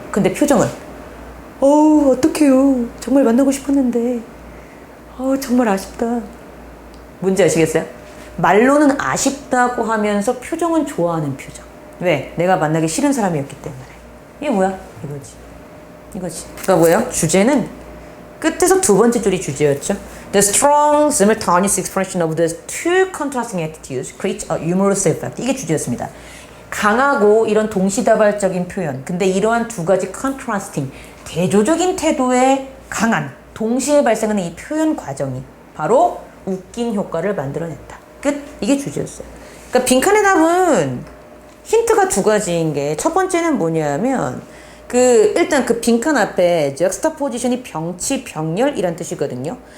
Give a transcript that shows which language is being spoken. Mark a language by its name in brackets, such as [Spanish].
[Korean] 근데 표정은 어떡해요. 정말 만나고 싶었는데. 정말 아쉽다. 뭔지 아시겠어요? 말로는 아쉽다고 하면서 표정은 좋아하는 표정. 왜? 내가 만나기 싫은 사람이었기 때문에. 이게 뭐야? 이거지. 그러니까 뭐예요? 주제는 끝에서 두 번째 줄이 주제였죠. [English] The strong simultaneous expression of the two contrasting attitudes creates a humorous effect. [Korean] 이게 주제였습니다. 강하고 이런 동시다발적인 표현. 근데 이러한 두 가지 contrasting, 대조적인 태도의 강한, 동시에 발생하는 이 표현 과정이 바로 웃긴 효과를 만들어냈다. 끝. 이게 주제였어요. 그러니까 빈칸의 답은 힌트가 두 가지인 게 첫 번째는 뭐냐면 일단 그 빈칸 앞에 juxtaposition이 병치, 병렬이란 뜻이거든요.